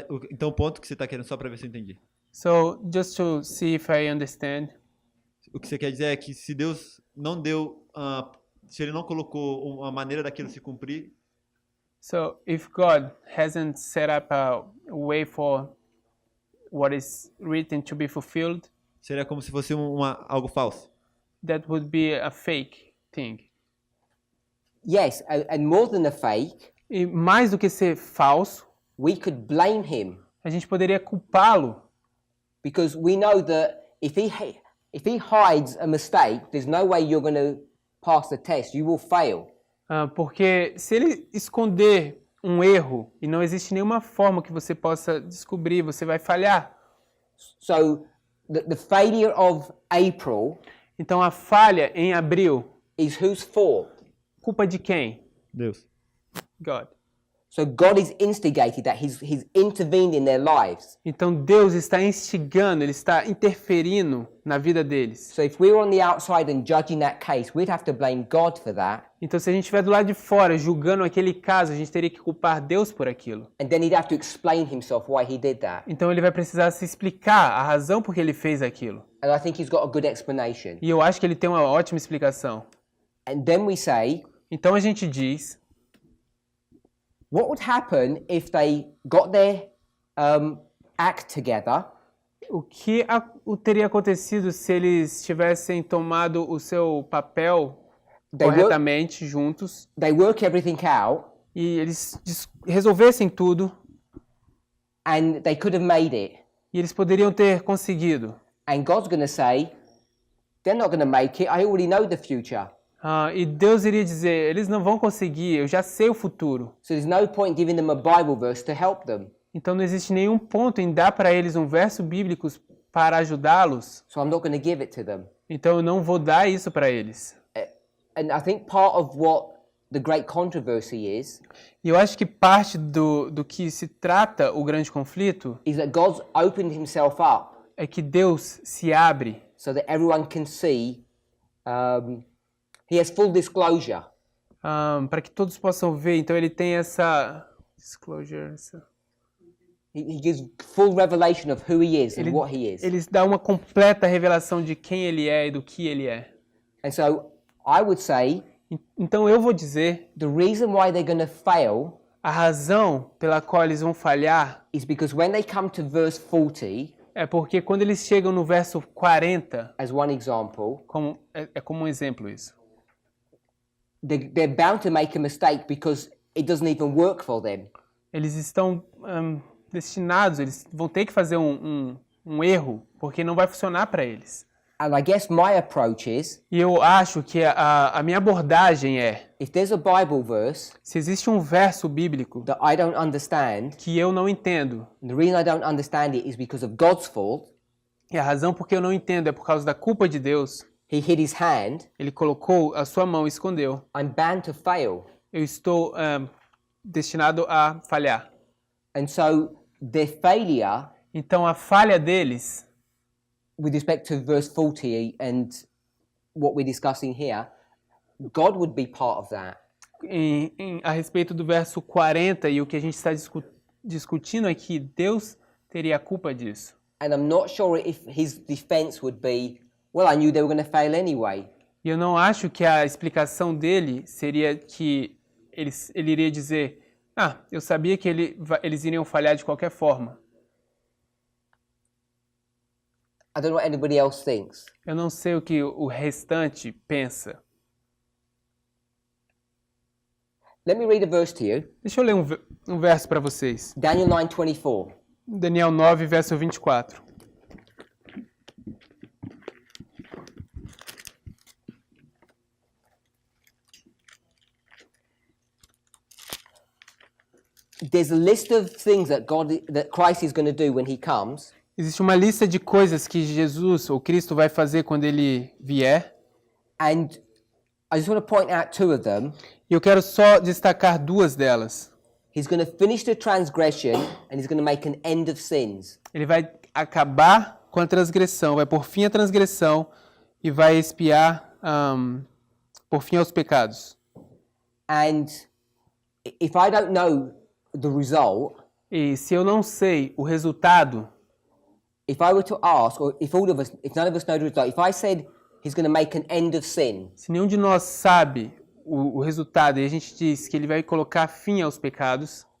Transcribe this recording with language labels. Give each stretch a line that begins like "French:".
Portuguese: Então o ponto que você está querendo, só para ver se eu entendi.
English: So, just to see if I understand,
Portuguese: O que você quer dizer é que se Deus não deu, se Ele não colocou uma maneira daquilo se cumprir,
English: so if God hasn't set up a way for what is written to be fulfilled,
Portuguese: seria como se fosse algo falso.
English: that would be a fake thing. Yes, and more than a fake,
Portuguese: E mais do que ser falso,
English: we could blame him
Portuguese: a gente poderia culpá-lo,
English: because we know that if he hides a mistake, there's no way you're going to pass the test. You will fail.
Portuguese: porque se ele esconder um erro e não existe nenhuma forma que você possa descobrir, você vai falhar.
English: So the failure of April
Portuguese: Então a falha em abril,
English: is whose fault?
Portuguese: culpa de quem? Deus.
English: God. So God is instigated that he's intervened in their lives.
Portuguese: Então Deus está instigando, Ele está interferindo na vida deles.
English: So if we're on the outside and judging that case, we'd have to blame God for that.
Portuguese: Então se a gente estiver do lado de fora julgando aquele caso, a gente teria que culpar Deus por aquilo.
English: And then he'd have to explain himself why he did that.
Portuguese: Então ele vai precisar se explicar a razão por que ele fez aquilo.
English: And I think he's got a good explanation.
Portuguese: E eu acho que ele tem uma ótima explicação.
English: And then we say,
Portuguese: Então a gente diz,
English: what would happen if they got their act together,
Portuguese: O que teria acontecido se eles tivessem tomado o seu papel
English: They
Portuguese: corretamente juntos
English: they work everything out,
Portuguese: e eles resolvessem tudo
English: and they could have made it.
Portuguese: e eles poderiam ter conseguido?
English: And God's going to say, they're not going to make it. I already know the future.
Portuguese: E Deus iria dizer, eles não vão conseguir, eu já sei o futuro.
English: So there's no point giving them a Bible verse to help them.
Portuguese: Então não existe nenhum ponto em dar para eles um verso bíblico para ajudá-los.
English: So I'm not going to give it to them.
Portuguese: Então eu não vou dar isso para eles.
English: And I think part of what the great controversy is
Portuguese: E eu acho que parte do que se trata o grande conflito
English: that God's opened himself up
Portuguese: é que Deus se abre
English: so that everyone can see. He has full disclosure.
Portuguese: para que todos possam ver. Então ele tem essa disclosure,
English: He gives full revelation of who he is and what he is.
Portuguese: Ele dá uma completa revelação de quem ele é e do que ele é.
English: And so I would say
Portuguese: Então eu vou dizer,
English: the reason why they're going to fail
Portuguese: a razão pela qual eles vão falhar
English: is because when they come to verse 40,
Portuguese: é porque quando eles chegam no verso 40,
English: as one example,
Portuguese: é como um exemplo isso.
English: they're bound to make a mistake because it doesn't even work for them.
Portuguese: Eles estão destinados, eles vão ter que fazer um erro, porque não vai funcionar para eles.
English: And I guess my approach is,
Portuguese: E eu acho que a minha abordagem é,
English: if there's a Bible verse
Portuguese: se existe um verso bíblico
English: that I don't understand,
Portuguese: que eu não entendo,
English: and the reason I don't understand it is because of God's fault,
Portuguese: e a razão porque eu não entendo é por causa da culpa de Deus,
English: he hid his hand,
Portuguese: ele colocou a sua mão e escondeu.
English: I'm bound to fail.
Portuguese: Eu estou destinado a falhar.
English: And so their failure
Portuguese: Então a falha deles,
English: with respect to verse 40 and what we're discussing here, God would be part of that.
Portuguese: a respeito do verso 40 e o que a gente está discutindo aqui, Deus teria a culpa disso.
English: And I'm not sure if his defense would be, well, I knew they were going to fail anyway.
Portuguese: E eu não acho que a explicação dele seria que ele iria dizer, eu sabia que eles iriam falhar de qualquer forma.
English: I don't know what anybody else thinks.
Portuguese: Eu não sei o que o restante pensa.
English: Let me read a verse to you.
Portuguese: Deixa eu ler um verso para vocês.
English: Daniel 9:24.
Portuguese: Daniel 9, verso 24.
English: There's a list of things that Christ is going to do when he comes.
Portuguese: Existe uma lista de coisas que Jesus ou Cristo vai fazer quando ele vier.
English: And I just want to point out two of them.
Portuguese: E eu quero só destacar duas delas.
English: He's going to finish the transgression and he's going to make an end of sins.
Portuguese: Ele vai acabar com a transgressão, vai por fim a transgressão e vai expiar por fim aos pecados.
English: And if I don't know the result,
Portuguese: E se eu não sei o resultado,
English: if I were to ask, or if none of us know the result, if I said he's going to make an end of sin,
Portuguese: se nenhum de nós sabe o resultado e a gente diz que ele vai colocar fim aos pecados,